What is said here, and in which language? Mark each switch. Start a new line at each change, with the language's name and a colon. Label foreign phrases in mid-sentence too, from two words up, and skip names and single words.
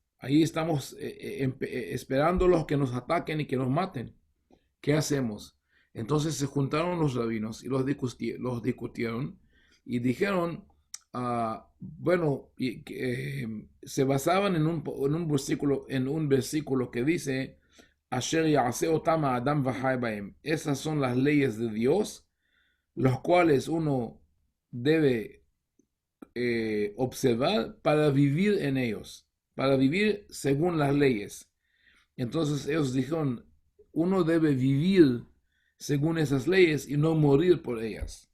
Spanish: Ahí estamos esperando los que nos ataquen y que nos maten. ¿Qué hacemos? Entonces se juntaron los rabinos y los discutieron y dijeron, bueno, se basaban en un versículo que dice,
Hebrew: אשר יעשה אתם האדם וחי בהם.
Spanish: Esas son las leyes de Dios, los cuales uno debe observar para vivir en ellos, para vivir según las leyes. Entonces ellos dijeron, uno debe vivir según esas leyes y no morir por ellas.